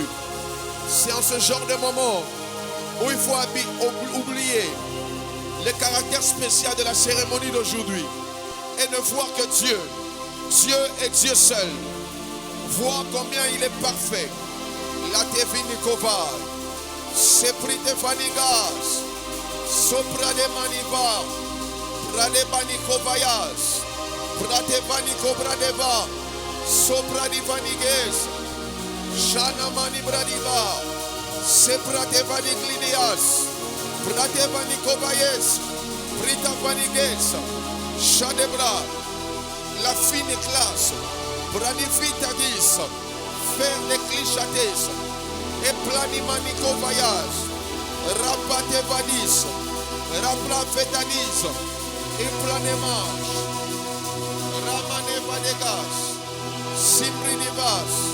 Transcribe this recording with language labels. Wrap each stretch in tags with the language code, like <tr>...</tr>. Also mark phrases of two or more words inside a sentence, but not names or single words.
<fr>C'est en ce genre de moment où il faut oublier le caractère spécial de la cérémonie d'aujourd'hui et ne voir que Dieu. Dieu est Dieu seul. Voir combien il est parfait. La Tevinikova, Seprite Vanigas, Sopra de Maniva, Prade Vanikobayas, Prade Vanikobradeva, Sopra di Vaniges, Shana Mani Bradiva, Seprate Vaniglidias, Prade Vanikobayes, Prita Vaniges, Shadebra, la fine classe, Pranifitagis, faire les clichatés, et Planimanikovayas, Rapate Vadis, Rapla Fetanis, et Planemage, Ramane Vadegas, Simrinivas.</fr>